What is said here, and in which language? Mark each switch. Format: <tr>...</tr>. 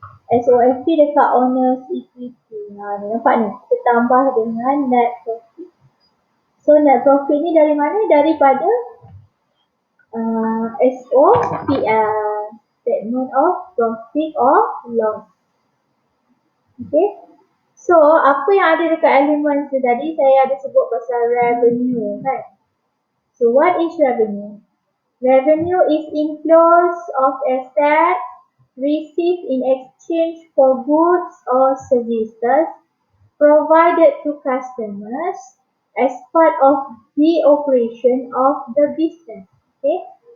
<ms>SOFT dekat Owners Equity. Nampak ni, kita tambah dengan net profit. So, net profit ni dari mana? Daripada SOPL, Statement of Profit or Loss. Okay. So, apa yang ada dekat elemen tadi, saya ada sebut pasal revenue kan.</ms> <en>So, what is revenue? Revenue is inflows of assets received in exchange for goods or services provided to customers as part of the operation of the business. Okay.</en>